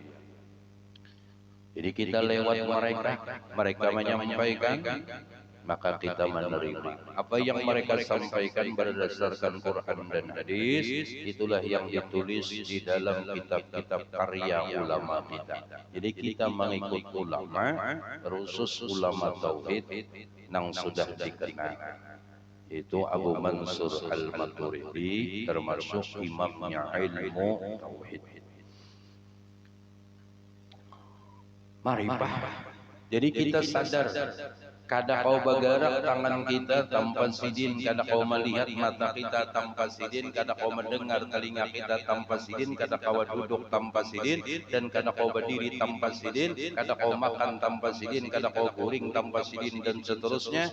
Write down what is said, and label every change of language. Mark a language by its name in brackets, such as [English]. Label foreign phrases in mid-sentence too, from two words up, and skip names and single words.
[Indonesian] Jadi kita lewat mereka menyampaikan, maka kita menerima apa yang mereka sampaikan berdasarkan Quran dan hadis. Itulah yang ditulis di dalam kitab-kitab karya ulama kita. Jadi kita mengikut ulama, khusus ulama tauhid yang sudah dikenal. Itu Abu Mansur Al-Maturidi, termasuk imamnya ilmu tauhid. Marifah. [Banjar] Jadi kita sadar, kada kau bergerak tangan kita tanpa sidin, kada kau melihat mata kita tanpa sidin, kada kau mendengar telinga kita tanpa sidin, kada kau duduk tanpa sidin, dan kada kau berdiri tanpa sidin, kada kau makan tanpa sidin, kada kau guring tanpa sidin, dan seterusnya.